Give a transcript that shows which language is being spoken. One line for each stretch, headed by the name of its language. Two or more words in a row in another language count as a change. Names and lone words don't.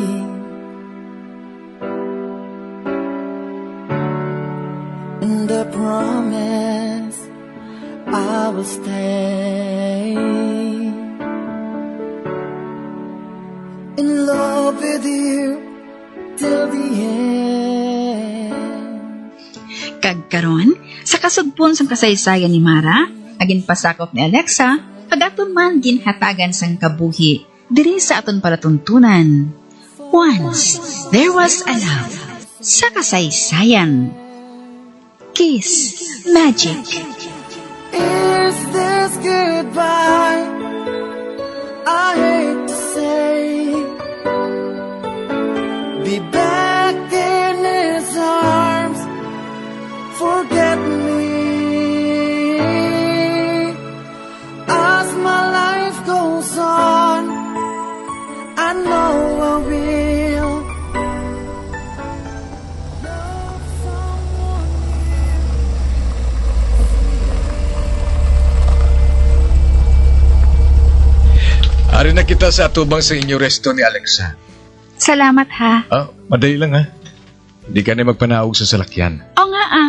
English: And I promise I will stay in love with you till the end.
Hiligaynon: Kagkaron, sa kasugpon sang kasaysayan ni Mara, agin pasakop ni Alexa, pag-aton man ginhatagan sang kabuhi, diri sa aton palatuntunan.
English: Once, there was a love.
Hiligaynon: Sa kasaysayan.
English: Kiss Magic. Is this goodbye? I hate to say, be back in his arms, forget me. As my life goes on, I know I will love someone
Hiligaynon: Ari na kita sa atubang sa inyo resto ni Alexa. Salamat ha. Madali lang ha. Hindi ka na magpanaog sa salakyan. O nga